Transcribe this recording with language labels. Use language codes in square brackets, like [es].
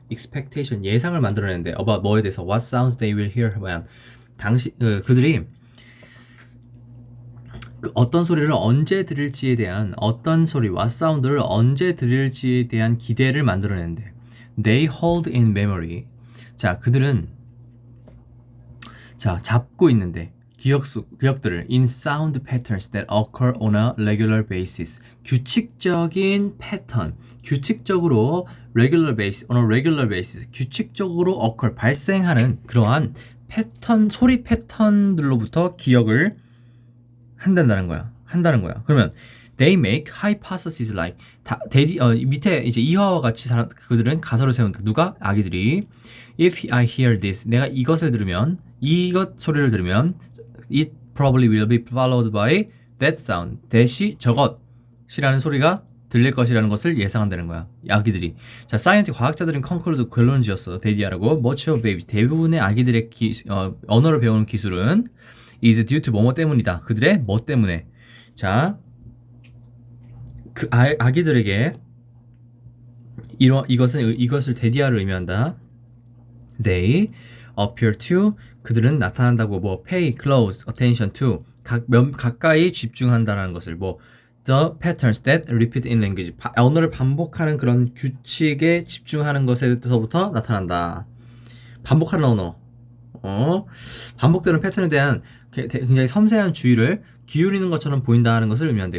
[ko] expectation 예상을 만들어낸대. about 뭐에 대해서 [en] what sounds they will hear when [ko] 그들이 그 어떤 소리를 언제 들을지에 대한 어떤 소리 what sound를 언제 들을지에 대한 기대를 만들어낸대. [en] they hold in memory. [ko] 자, 그들은 자 잡고 있는데 기억들을 [en] in sound patterns that occur on a regular basis. [ko] 규칙적인 패턴, 규칙적으로 regular basis, on a regular basis, 규칙적으로 occur, 발생하는 그러한 패턴, 소리 패턴들로부터 기억을 한다는 거야. 그러면 [en] they make hypotheses like [ko] 밑에 이제 이화와 같이 그들은 가설을 세운다. 누가? 아기들이. [en] If I hear this, [ko] 내가 이것을 들으면, 이것 소리를 들으면, [en] it probably will be followed by that sound. [ko] 대시 저것이라는 소리가 들릴 것이라는 것을 예상한다는 거야. 아기들이. 자, 사이언티스트 과학자들은 컨클루드 결론을 지었어. 데디아라고. [en] Much of babies, [ko] 대부분의 아기들의 언어를 배우는 기술은 is due to 뭐뭐 때문이다. 그들의 뭐 때문에. 자, 그 아기들에게 이것을 데디아를 의미한다. They appear to, 그들은 나타난다고. 뭐 pay close attention to, 가까이 집중한다라는 것을. 뭐 [en] the patterns that repeat in language, [ko] 언어를 반복하는 그런 규칙에 집중하는 것에서부터 나타난다. 반복하는 언어, 반복되는 패턴에 대한 굉장히 섬세한 주의를 기울이는 것처럼 보인다는 것을 의미한대.